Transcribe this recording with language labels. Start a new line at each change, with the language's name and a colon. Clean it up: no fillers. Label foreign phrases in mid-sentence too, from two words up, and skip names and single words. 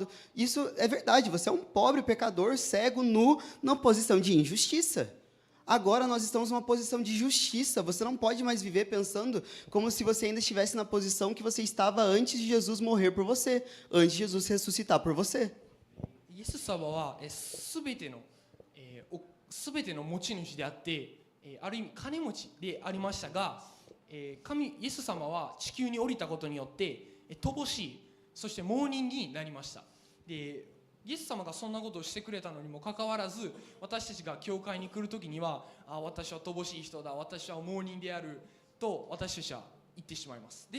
Portuguese: Isso é verdade, você é um pobre, pecador, cego, nu, numa posição de injustiça. Agora nós estamos numa posição de justiça. Você não pode mais viver pensando como se você ainda estivesse na posição que você estava antes de Jesus morrer por você, antes de Jesus ressuscitar por você.
Japanese: イエス様はすべての持ち主であって、ある意味金持ちでありましたが、イエス様は地球に降りたことによって乏しい、そして盲人になりました。でイエス様がそんなことをしてくれたのにもかかわらず、私たちが教会に来るときには、私は乏しい人だ、私は盲人であると私たちは言ってしまいます。